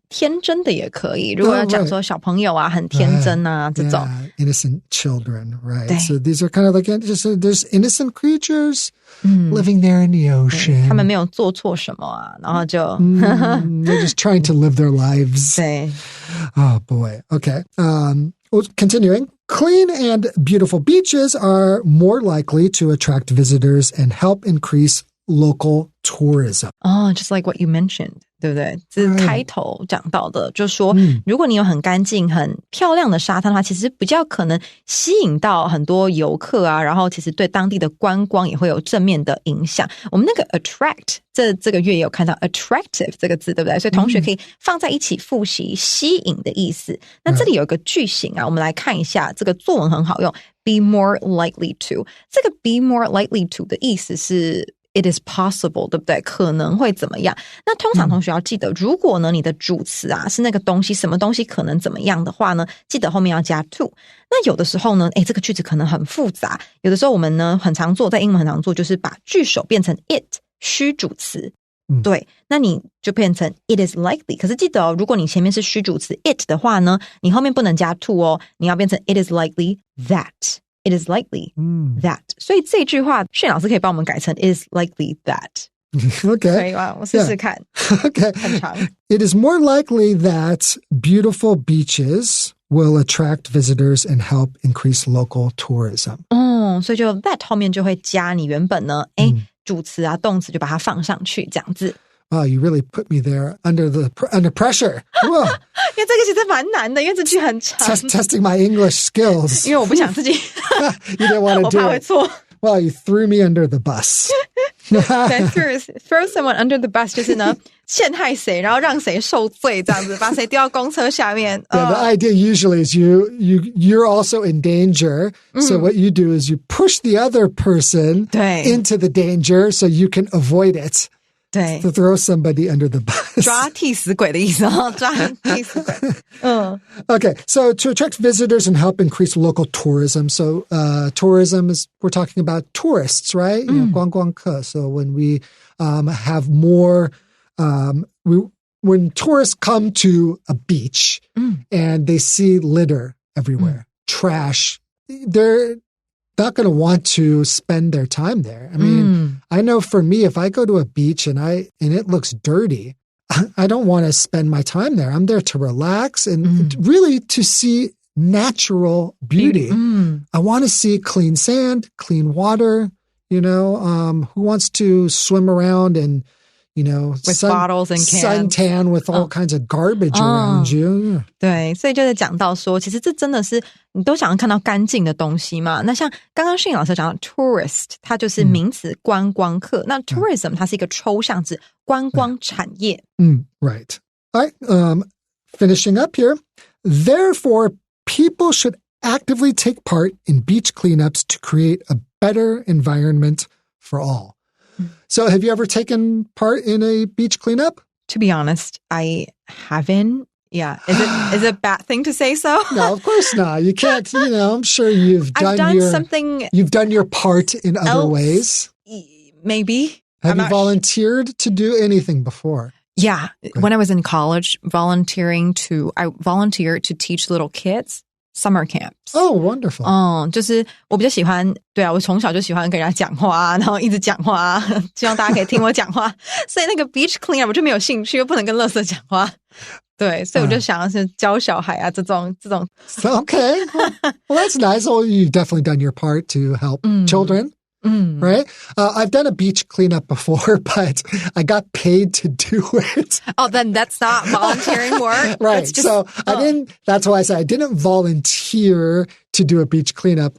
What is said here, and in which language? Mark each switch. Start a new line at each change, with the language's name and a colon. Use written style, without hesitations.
Chinese: 天真的也可以，如果要讲说小朋友啊很天真啊这种
English: innocent children, right? So these are kind of like there's innocent creatures living there in the ocean.
Chinese: 他们没有做错什么啊，然后就
English: they're just trying to live their lives.
Chinese: 对
English: Oh boy. Okay. Well, continuing. Clean and beautiful beaches are more likely to attract visitors and help increase local tourism. Oh, just like what you mentioned,
Chinese: 对不对？这是开头讲到的，就是说，如果你有很干净、很漂亮的沙滩的话，其实比较可能吸引到很多游客啊，然后其实对当地的观光也会有正面的影响。我们那个 attract 这个月也有看到 attractive 这个字，对不对？所以同学可以放在一起复习吸引的意思。那这里有一个句型啊，我们来看一下，这个作文很好用 ，
English: be more likely to。
Chinese: 这个
English: be more likely to
Chinese: 的意思是
English: It is possible,
Chinese: 对不对？可能会怎么样？那通常同学要记得，如果呢你的主词啊是那个东西，什么东西可能怎么样的话呢，记得后面要加 to。那有的时候呢，这个句子可能很复杂。有的时候我们呢很常做，在英文很常做，就是把句首变成 it 虚主词。对，那你就变成
English: it is likely。
Chinese: 可是记得哦，如果你前面是虚主词 it 的话呢，你后面不能加 to 哦，你要变成
English: it is likely that。It is likely that.
Chinese: 所以这句话，炫老师可以帮我们改成
English: It is likely that. Okay.
Chinese: 可以吗？我试试看。
English: Okay.
Chinese: 很长。
English: It is more likely that beautiful beaches will attract visitors and help increase local tourism.
Chinese: 所以就 that 后面就会加你原本呢，主词啊、动词就把它放上去，这样子。
English: Wow, you really put me there under pressure. Whoa.
Chinese: 因为这个其实蛮难的，因为这句很长。
English: Testing my English skills.
Chinese: 因为我不想自己
English: You didn't want to do it.
Chinese: 我怕会错。
English: Well, you threw me under the bus.
Chinese: 对
English: throw someone under the bus
Chinese: 就是呢陷害谁，然后让谁受罪，这样子把谁丢到公车下面。
English: Yeah, the idea usually is you're also in danger. So what you do is you push the other person into the danger so you can avoid it.
Chinese: 对
English: To throw somebody under the bus.
Chinese: 抓替死鬼的意思哦，抓替死鬼。
English: Okay, so to attract visitors and help increase local tourism. So tourism is, we're talking about tourists, right? You know,
Chinese: 观光客.
English: So when we have more, when tourists come to a beach and they see litter everywhere, trash, they're not going to want to spend their time there. I mean, I know for me, if I go to a beach and it looks dirty, I don't want to spend my time there. I'm there to relax and really to see natural beauty. I want to see clean sand, clean water, you know, who wants to swim around and, you know, with bottles and cans. Suntan with all kinds of garbage around you.
Chinese: 对，所以就是讲到说，其实这真的是你都想要看到干净的东西嘛。那像刚刚训老师讲到 tourist， 它就是名词观光客。那 tourism 它是一个抽象指观光产业。
English: Right. All right. Finishing up here. Therefore, people should actively take part in beach cleanups to create a better environment for all. So have you ever taken part in a beach cleanup? To be honest, I haven't. Yeah. Is it a bad thing to say so? No, of course not. You can't, you know, I'm sure you've done your part in other ways. Maybe. Have you volunteered to do anything before? Yeah. When I was in college, I volunteered to teach little kids summer camps. Oh, wonderful.
Chinese: 就是我比较喜欢，对啊，我从小就喜欢跟人家讲话，然后一直讲话，希望大家可以听我讲话。所以那个 beach cleanup 我就没有兴趣，又不能跟垃圾讲话。对，所以我就想要是教小孩啊，这种。
English: Okay. Well, that's nice. Well, you've definitely done your part to help children. Right? I've done a beach cleanup before, but I got paid to do it. Oh, then that's not volunteering work. Right. So that's why I said I didn't volunteer to do a beach cleanup.